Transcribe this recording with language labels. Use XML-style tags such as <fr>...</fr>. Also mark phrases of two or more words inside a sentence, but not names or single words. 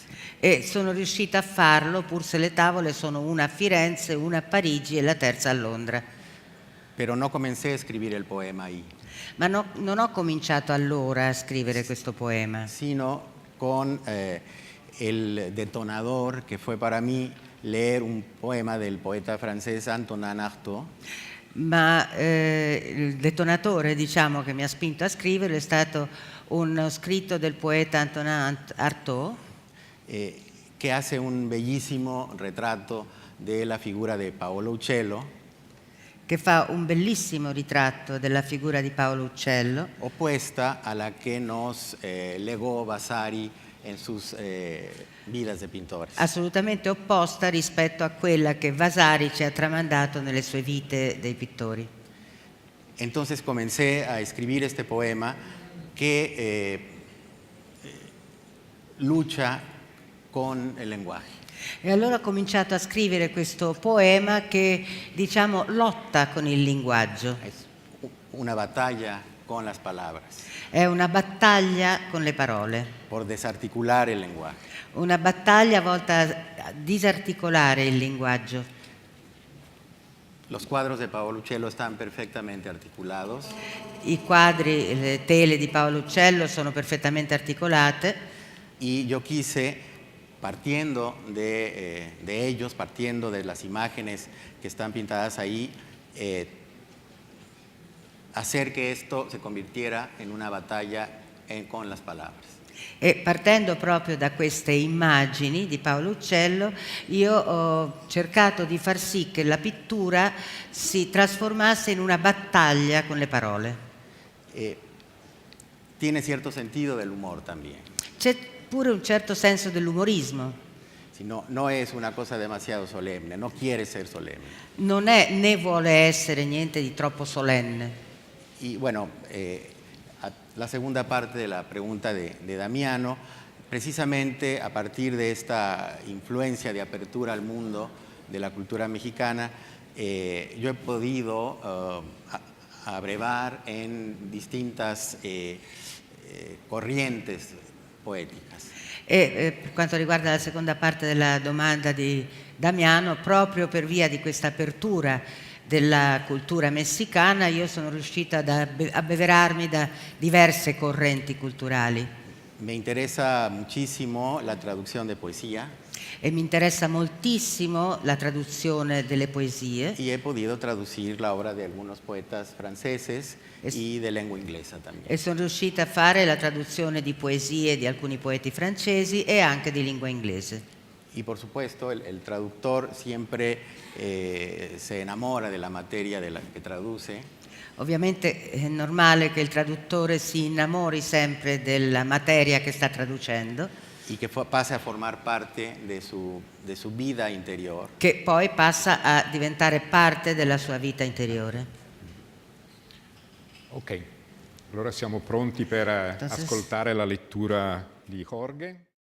<it>E sono riuscita a farlo, pur se le tavole sono una a Firenze, una a Parigi e la terza a Londra.</it> <es>Pero no comencé a escribir el poema ahí,</es> <it>Ma non ho cominciato allora a scrivere questo poema,</it> <es>sino con el detonador que fue para mí leer un poema del poeta francés Antonin Artaud,</es> <it>ma il detonatore, diciamo, che mi ha spinto a scriverlo è stato uno scritto del poeta Antonin Artaud,</it> <es>que hace un bellísimo retrato de la figura de Paolo Uccello,</es> <it>che fa un bellissimo ritratto della figura di Paolo Uccello,</it> <es>opuesta a la que nos legó Vasari en sus vidas de pintores.</es> <it>assolutamente opposta rispetto a quella che Vasari ci ha tramandato nelle sue vite dei pittori.</it> <es>Entonces comencé a escribir este poema que lucha con el lenguaje.</es> <it>E allora ho cominciato a scrivere questo poema che, diciamo, lotta con il linguaggio.</it> <es>Es una batalla con las palabras,</es> <it>È una battaglia con le parole,</it> <es>por desarticular el lenguaje.</es> <it>una battaglia volta a disarticolare il linguaggio.</it> <es>Los cuadros de Paolo Uccello están perfectamente articulados</es> <it>I quadri, le tele di Paolo Uccello sono perfettamente articolate</it> <es>y yo quise, partiendo de ellos, partiendo de las imágenes que están pintadas ahí, hacer que esto se convirtiera en una batalla con las palabras.</es> <it>e partendo proprio da queste immagini di Paolo Uccello io ho cercato di far sì che la pittura si trasformasse in una battaglia con le parole.</it> <es>Tiene cierto sentido del humor también.</es> <it>C'è pure un certo senso dell'umorismo.</it> <es>No es una cosa demasiado solemne, no quiere ser solemne.</es> <it>Non è né vuole essere niente di troppo solenne.</it> <es>Y bueno, la segunda parte de la pregunta de Damiano, precisamente a partir de esta influencia de apertura al mundo de la cultura mexicana, yo he podido abrevar en distintas corrientes poéticas.</es> <it>Per quanto riguarda la seconda parte della domanda di Damiano, proprio per via di questa apertura della cultura messicana, io sono riuscita ad abbeverarmi da diverse correnti culturali.</it> <es>Me interesa muchísimo la traducción de poesía.</es> <it>E mi interessa moltissimo la traduzione delle poesie.</it> <es>Y he podido traducir la obra de algunos poetas franceses y de lengua inglesa también.</es> <it>E sono riuscita a fare la traduzione di poesie di alcuni poeti francesi e anche di lingua inglese.</it> <es>Y por supuesto, el traductor siempre se enamora de la materia de la que traduce.</es> <it>Ovviamente è normale che il traduttore si innamori sempre della materia che sta traducendo.</it> <es>Y que pase a formar parte de su vida interior.</es> <it>Che poi passa a diventare parte della sua vita interiore. Ok, allora siamo pronti per ascoltare la lettura di Jorge.</it>